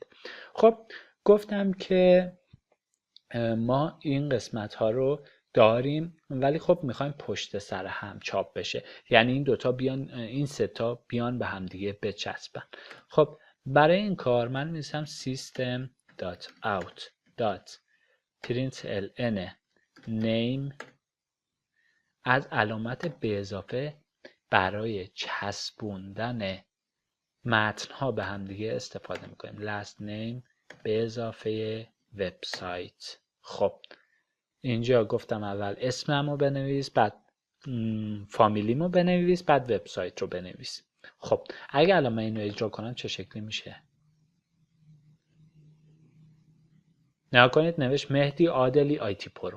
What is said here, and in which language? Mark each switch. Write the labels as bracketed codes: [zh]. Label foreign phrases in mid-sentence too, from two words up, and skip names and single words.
[fa] خب گفتم که ما این قسمت ها رو داریم، ولی خب میخوایم پشت سر هم چاپ بشه، یعنی این دوتا بیان، این سه تا بیان به هم دیگه بچسبن. خب برای این کار من می‌نویسم [en] system.out.println name [fa] از علامت به اضافه برای چسبوندن متن ها به هم دیگه استفاده میکنیم. [en] last name [fa] به اضافه وبسایت. خب اینجا گفتم اول اسممو بنویس، بعد فامیلیمو بنویس، بعد وبسایت رو بنویس. خب اگه الان من اینو اجرا کنم چه شکلی میشه؟ نگاه کنید نوشت مهدی عادلی IT پرو.